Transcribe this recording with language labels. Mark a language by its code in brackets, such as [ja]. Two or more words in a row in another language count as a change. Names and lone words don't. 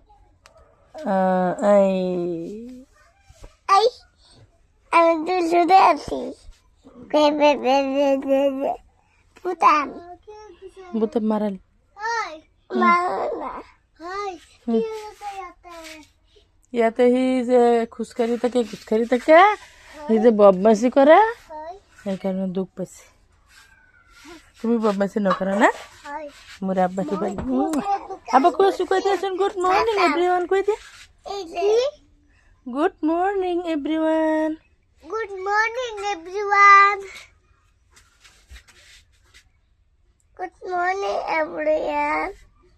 [as] বুতাম মারাল ইয়াতে সি যে খোজকাঢ়ি থাকে সি যে বদমাছি কৰে সেইকাৰণে দুখ পাইছে। তুমি বদমাছি নকৰা না? মোৰ আব্বা কিবা আব্বা কৈ আছো কৈ দিয়াচোন। [en] good morning everyone [as] কৈ দিয়া। [en] good morning everyone. Good morning, everyone. Good morning, everyone.